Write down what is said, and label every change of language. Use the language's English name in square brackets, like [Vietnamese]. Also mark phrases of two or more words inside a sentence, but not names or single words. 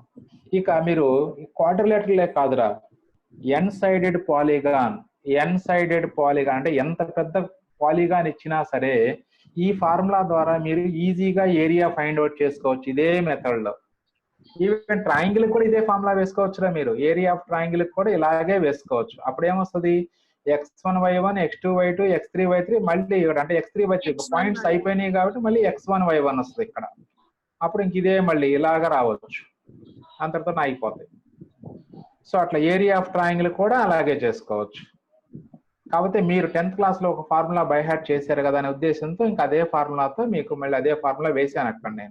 [Telugu] ఇక మీరు క్వాడ్రిలేటరలే కాదురా, [English] n sided polygon [Telugu] అంటే ఎంత పెద్ద పాలిగాన్ ఇచ్చినా సరే ఈ ఫార్ములా ద్వారా మీరు ఈజీగా [English] area find out [Telugu] చేసుకోవచ్చు ఇదే మెథడ్ లో. [English] Even triangle [Telugu] కూడా ఇదే ఫార్ములా వేసుకోవచ్చురా మీరు. [English] Area of triangle [Telugu] కూడా ఇలాగే వేసుకోవచ్చు. అప్పుడు ఏమొస్తుంది, x1 y1 x2 y2 x3 y3 మళ్ళీ అంటే x3 y3 పాయింట్స్ అయిపోయినాయి కాబట్టి మళ్ళీ x1 y1 వస్తుంది ఇక్కడ. అప్పుడు ఇంక ఇదే మళ్ళీ ఇలాగా రావచ్చు, అంతటితో అయిపోతాయి. సో అట్లా [English] area of triangle [Telugu] కూడా అలాగే చేసుకోవచ్చు. కాకపోతే మీరు 10th క్లాస్ లో ఒక [English] formula by heart [Telugu] చేశారు కదా అనే ఉద్దేశంతో ఇంకా అదే ఫార్ములాతో మీకు మళ్ళీ అదే ఫార్ములా వేసాను అక్కడ నేను.